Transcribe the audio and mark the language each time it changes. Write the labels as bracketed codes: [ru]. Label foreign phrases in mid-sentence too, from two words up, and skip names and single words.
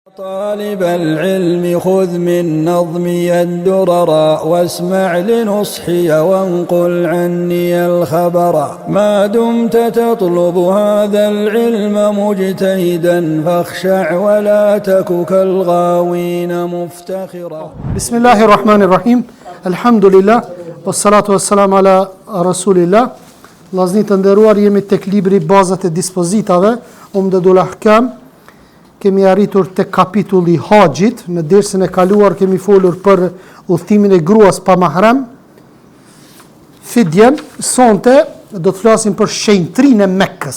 [ar] طالب العلم خذ من نظمي الدرر واسمع لنصحي وانقل عني الخبر ما دمت تطلب هذا العلم مجتهدا فاخشع ولا تك كالغاوين مفتخرا. بسم الله الرحمن الرحيم. الحمد لله والصلاة والسلام على رسول الله. [sq] Vllazërit të nderuar, jemi tek libri Bazat e dispozitave, Umdatul Ahkam. Kemi arritur te kapitulli Haxhit. Në dersën e kaluar kemi folur për udhëtimin e gruas pa mahram, fidjen. Sonte do të flasim për shenjtrinë e Mekkës.